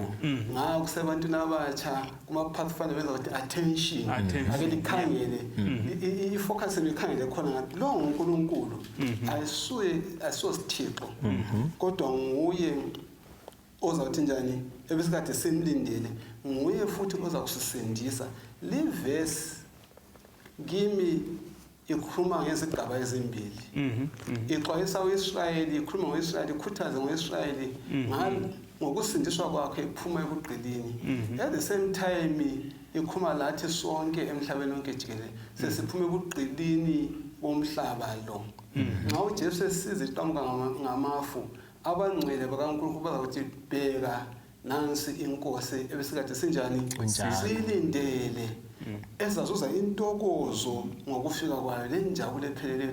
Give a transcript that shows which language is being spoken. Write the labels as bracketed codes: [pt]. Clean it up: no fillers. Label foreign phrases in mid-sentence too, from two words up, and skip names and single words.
[nd] Ngakho kusebantwini abatsha kuma-pathfinder benza ukuthi attention, ake likhangele, ifocus likhangele khona ngathi lo uNkulunkulu ayisosithixo kodwa nguye ozawuthi njani ebesikade simlindele, nguye futhi oza kusisindisa. Livesi kimi ikhuluma ngezigaba ezimbili. Ixwayisa uIsrayeli, ikhuluma ngoIsrayeli, ikhuthaza ngoIsrayeli ngokusindiswa kwakhe iphuma ebugqilini. [en] At the same time [nd] ikhuluma lathi sonke emhlabeni wonke jikelele sesiphuma ebugqilini bomhlaba lo. Nxa uJesu esiza iqhamuka ngamafu, abangcwele bakaNkulunkulu bazakuthi bheka nansi inkosi ebesikade sinjani silindele ezazuza intokozo ngokufika kwayo lenjabulo epheleleyo.